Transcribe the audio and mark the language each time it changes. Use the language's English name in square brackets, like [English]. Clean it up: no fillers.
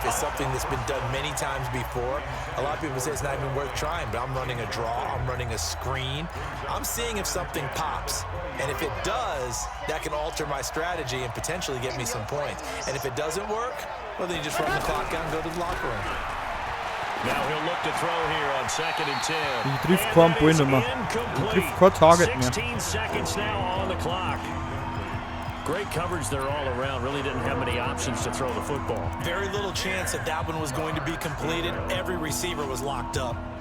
[English] It's something that's been done many times before. A lot of people say it's not even worth trying, but I'm running a draw. I'm running a screen. I'm seeing if something pops, and if it does, that can alter my strategy and potentially get me some points. And if it doesn't work, well, then you just run the clock out and go to the locker room. Now he'll look to throw here on 2nd and 10. [German] Ich trifft kein Ball nicht mehr. Ich trifft kein Target mehr. [English] 16 seconds now on the clock. Great coverage there all around. Really didn't have many options to throw the football. Very little chance that that one was going to be completed. Every receiver was locked up.